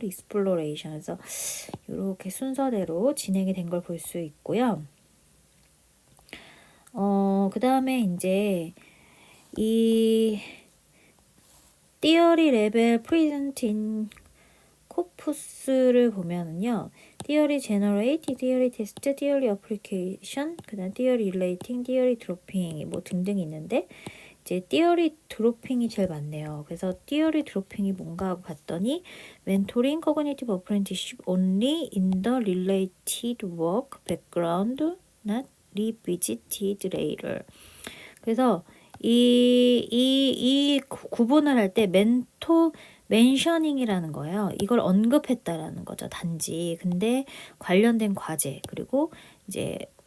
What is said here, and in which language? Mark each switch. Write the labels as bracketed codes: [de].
[ko] exploration에서 이렇게 순서대로 진행이 된 걸 볼 수 있고요. 그 다음에 이제 이 theory level present in 코푸스를 보면은요. theory generate, theory test, theory application, 그다음 theory relating, theory dropping 뭐 등등이 있는데 이제 theory dropping이 제일 많네요. 그래서 theory dropping이 뭔가 하고 봤더니 [en] mentoring cognitive apprenticeship only in the related work background, not revisited later. [ko] 그래서 이 구분을 할 때 멘셔닝이라는 거예요. 이걸 언급했다라는 거죠. 단지. 근데 관련된 과제 그리고 이제